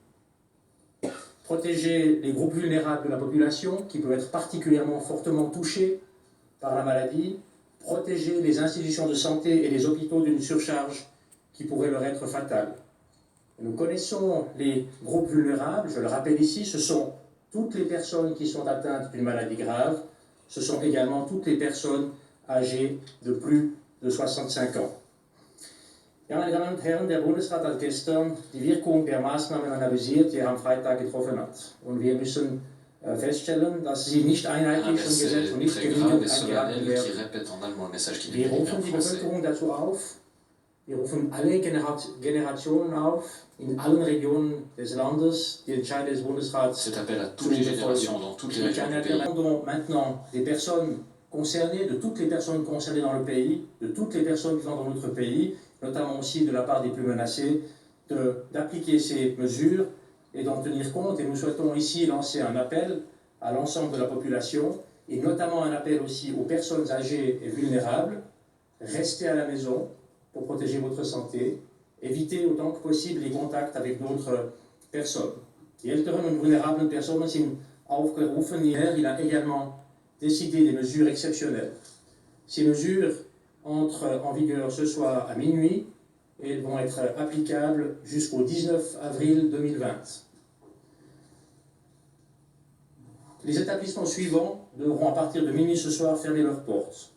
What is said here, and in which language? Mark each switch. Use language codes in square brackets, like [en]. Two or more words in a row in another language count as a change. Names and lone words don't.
[fr] Protéger les groupes vulnérables de la population qui peuvent être particulièrement fortement touchés par la maladie, protéger les institutions de santé et les hôpitaux d'une surcharge qui pourrait leur être fatale. Nous connaissons les groupes vulnérables, je le rappelle ici, ce sont toutes les personnes qui sont atteintes d'une maladie grave, ce sont également toutes les personnes âgées de plus de 65 ans. [de] Ja, meine Damen und Herren, der Bundesrat hat gestern die Wirkung der Maßnahmen analysiert, die er am Freitag getroffen hat. Und wir müssen feststellen, dass sie nicht einheitlich umgesetzt und nicht genügend eingehalten werden. Wir rufen die Bevölkerung dazu auf, wir rufen alle Generationen auf, in allen Regionen des Landes, die Entscheide des Bundesrats zu befolgen. [fr] Nous attendons maintenant des personnes concernées, de toutes les personnes concernées dans le pays, de toutes les personnes vivant dans notre pays, notamment aussi de la part des plus menacés, d'appliquer ces mesures et d'en tenir compte. Et nous souhaitons ici lancer un appel à l'ensemble de la population, et notamment un appel aussi aux personnes âgées et vulnérables. Restez à la maison pour protéger votre santé, évitez autant que possible les contacts avec d'autres personnes. [de] Die älteren und vulnérablen Personen sind aufgerufen. [fr] Il a également décidé des mesures exceptionnelles. Ces mesures entrent en vigueur ce soir à minuit et elles vont être applicables jusqu'au 19 avril 2020. Les établissements suivants devront à partir de minuit ce soir fermer leurs portes.